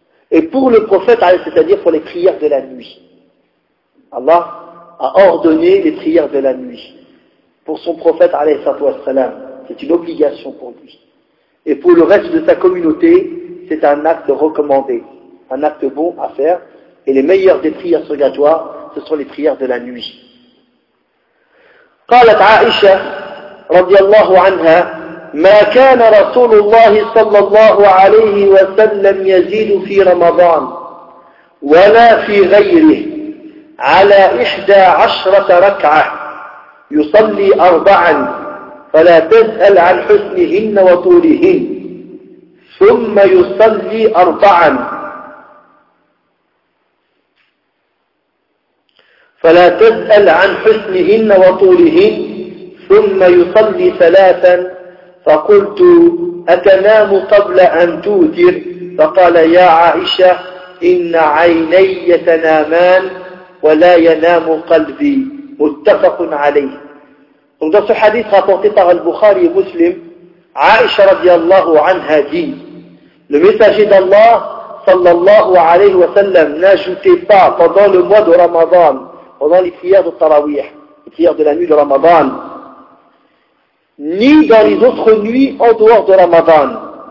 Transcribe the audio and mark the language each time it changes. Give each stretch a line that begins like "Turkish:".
French: Et pour le prophète, c'est-à-dire pour les prières de la nuit, Allah a ordonné les prières de la nuit. Pour son prophète, c'est une obligation pour lui. Et pour le reste de sa communauté, c'est un acte recommandé, un acte bon à faire. Et les meilleures des prières surgatoires, ce sont les prières de la nuit.
Arabic: قالت عائشة رضي الله عنها ما كان رسول الله صلى الله عليه وسلم يزيد في رمضان ولا في غيره على إحدى عشرة ركعة يصلي أربعا فلا تسأل عن حسنهن وطولهن ثم يصلي أربعا فلا تسأل عن حسنهن وطولهن ثم يصلي ثلاثا فقلت أتنام قبل أن توتر فقال يا عائشة إن عيني تنامان ولا ينام قلبي متفق عليه.
French: Donc dans ce hadith rapporté par Al-Bukhari et Muslim, Aisha radiallahu anha dit, le messager d'Allah sallallahu alayhi wa sallam n'ajoutait pas pendant le mois de Ramadan, pendant les prières de Tarawih, les prières de la nuit de Ramadan, ni dans les autres nuits en dehors de Ramadan.